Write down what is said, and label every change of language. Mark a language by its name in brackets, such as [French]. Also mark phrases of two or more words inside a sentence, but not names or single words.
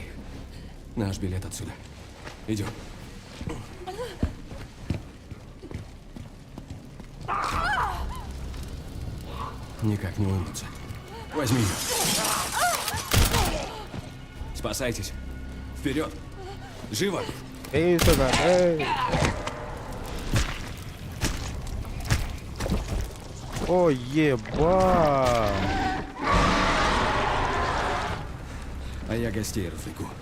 [Russian] Наш билет отсюда. Идем. Никак не уймутся. Возьми ее. Спасайтесь. Вперед. Живо. [Turkish] Ey sana, ey. [Russian] О, еба. А я гостей развлеку.